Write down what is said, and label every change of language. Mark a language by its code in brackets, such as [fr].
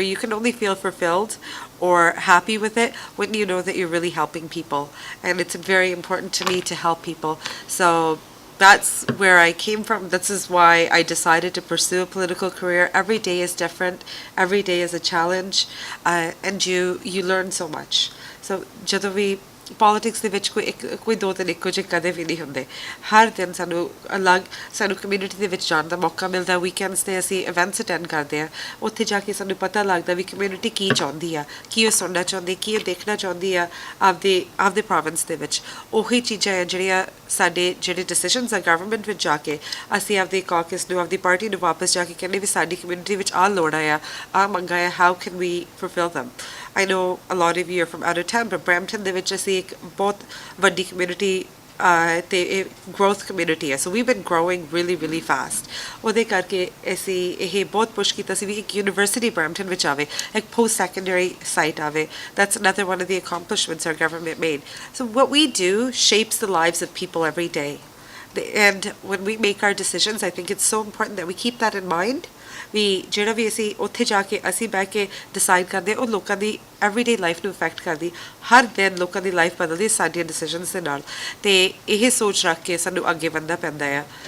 [en] You can only feel fulfilled or happy with it when you know that you're really helping people. And it's very important to me to help people. So that's where I came from. This is why I decided to pursue a political career. Every day is different. Every day is a challenge, and you learn so much. [pa] So ਜਦੋਂ ਵੀ politics ਦੇ ਵਿੱਚ ਕੋਈ ਦੋ ਦਿਨ ਇੱਕੋ ਜਿਹੇ ਕਦੇ ਵੀ ਨਹੀਂ ਹੁੰਦੇ. ਹਰ ਦਿਨ ਸਾਨੂੰ ਕਮਿਊਨਿਟੀ ਦੇ ਵਿੱਚ ਜਾਣ ਦਾ ਮੌਕਾ ਮਿਲਦਾ. ਵੀਕਐਂਡਸ 'ਤੇ ਅਸੀਂ ਇਵੈਂਟਸ ਅਟੈਂਡ ਕਰਦੇ ਹਾਂ. ਉੱਥੇ ਜਾ ਕੇ ਸਾਨੂੰ ਪਤਾ ਲੱਗਦਾ ਵੀ ਕਮਿਊਨਿਟੀ ਕੀ ਚਾਹੁੰਦੀ ਆ, ਕੀ ਉਹ ਸੁਣਨਾ ਚਾਹੁੰਦੀ, ਕੀ ਉਹ ਦੇਖਣਾ ਚਾਹੁੰਦੀ ਆ ਆਪਦੇ ਪ੍ਰੋਵਿੰਸ ਦੇ ਵਿੱਚ. ਉਹੀ ਚੀਜ਼ਾਂ ਆ ਜਿਹੜੀਆਂ ਸਾਡੇ ਜਿਹੜੇ ਡਿਸੀਜਨਸ ਆ ਗਵਰਨਮੈਂਟ ਵਿੱਚ ਜਾ ਕੇ ਅਸੀਂ ਆਪਦੇ ਕਾਕਸ ਨੂੰ, ਆਪਦੀ ਪਾਰਟੀ ਨੂੰ ਵਾਪਸ ਜਾ ਕੇ ਕਹਿੰਦੇ ਵੀ ਸਾਡੀ ਕਮਿਊਨਿਟੀ ਵਿੱਚ ਆਹ ਲੋੜਾਂ ਆ, ਆਹ ਮੰਗਾਂ ਆ, [en] How can we fulfil them. I know a lot of you are from out of town, but Brampton [pa] ਦੇ ਵਿੱਚ ਅਸੀਂ ਇੱਕ ਬਹੁਤ ਵੱਡੀ ਕਮਿਊਨਿਟੀ ਤੇ growth community ਹੈ. [en] So we've been growing really, really fast. [pa] ਉਹਦੇ ਕਰਕੇ ਅਸੀਂ ਇਹ ਬਹੁਤ ਪੁਸ਼ ਕੀਤਾ ਸੀ ਵੀ ਇੱਕ ਯੂਨੀਵਰਸਿਟੀ Brampton ਵਿੱਚ ਆਵੇ, ਇੱਕ post-secondary site ਆਵੇ. [en] That's another one of the accomplishments our government made. So what we do shapes the lives of people every day. And when we make our decisions, I think it's so important that we keep that in mind. [pa] ਵੀ ਜਿਹੜਾ ਵੀ ਅਸੀਂ ਉੱਥੇ ਜਾ ਕੇ ਅਸੀਂ ਬਹਿ ਕੇ decide ਕਰਦੇ, ਉਹ ਲੋਕਾਂ ਦੀ everyday life ਨੂੰ ਇਫੈਕਟ ਕਰਦੀ. ਹਰ ਦਿਨ ਲੋਕਾਂ ਦੀ ਲਾਈਫ ਬਦਲਦੀ ਸਾਡੀਆਂ ਡਿਸੀਜਨਸ ਦੇ ਨਾਲ, ਤੇ ਇਹ ਸੋਚ ਰੱਖ ਕੇ ਸਾਨੂੰ ਅੱਗੇ ਵਧਣਾ ਪੈਂਦਾ ਆ.